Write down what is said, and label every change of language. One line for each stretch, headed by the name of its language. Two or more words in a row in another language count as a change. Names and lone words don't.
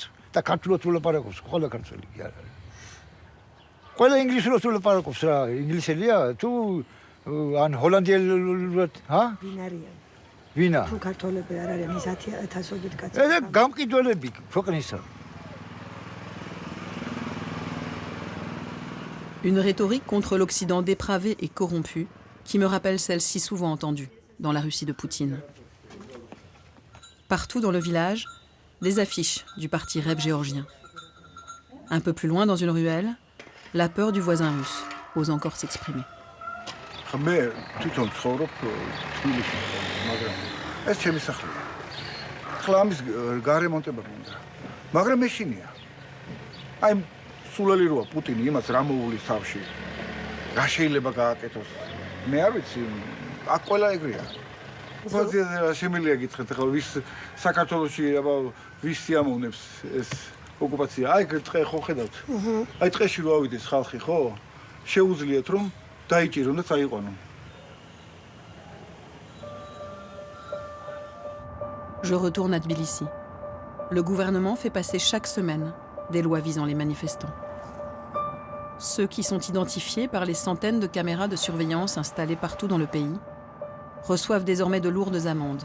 Georgian: და ქართულად ვლაპარაკობს, ყველა ქართველი კი არ არის. ყველა ინგლისურად ვლაპარაკობს რა, ინგლისელია თუ ან ჰოლანდიელურად, ჰა? ვინა? თუ ქართველები არ არიან ის 1000-ობით კაცი. ეს გამყიდველები ქვეყნისა.
French: Une rhétorique contre l'Occident dépravé et corrompu qui me rappelle celle si souvent entendue dans la Russie de Poutine. Partout dans le village, des affiches du parti Rêve géorgien. Un peu plus loin dans une ruelle, la peur du voisin russe ose encore s'exprimer.
Georgian: მე თვითონ ცხოვრობ თბილისში, მაგრამ ეს ჩემი სახლია. ახლა ამის გარემონტება მინდა. მაგრამ მეშინია. აი სულელი როა პუტინი იმას რა მოუვლის თავში. რა შეიძლება გააკეთოს? მე არ ვიცი, აქ ყველა ეგრეა. უბრალოდ რა შემიძლია გითხრათ, ახლა ვის საქართველოში აბა ვის სიამოვნებს ეს ოკუპაცია? აი ტყე ხო ხედავთ? აი ტყეში რო ავიდეს ხალხი, ხო? შეუძლიათ რომ დაიჭირონ და წაიყვანონ.
French: Je retourne à Tbilissi. Le gouvernement fait passer chaque semaine des lois visant les manifestants. Ceux qui sont identifiés par les centaines de caméras de surveillance installées partout dans le pays reçoivent désormais de lourdes amendes.